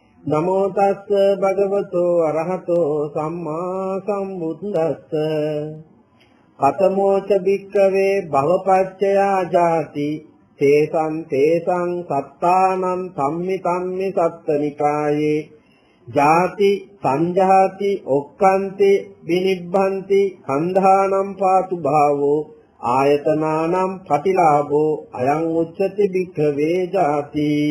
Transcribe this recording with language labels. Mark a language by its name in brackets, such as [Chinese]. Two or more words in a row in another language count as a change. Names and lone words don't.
[Pali] නමෝ තස්ස භගවතෝ අරහතෝ සම්මා සම්බුද්දස්ස කතමෝච භික්ඛවේ භවපච්චයා ජාති තේසං සත්තානං ධම්මි සත්තනිකායේ ජාති සංජාති ඔක්칸ති විනිබ්බන්ති කන්ධානම් පාතු භාවෝ ආයතනානම් පටිලාභෝ අයං උච්චති භික්ඛවේ ජාති.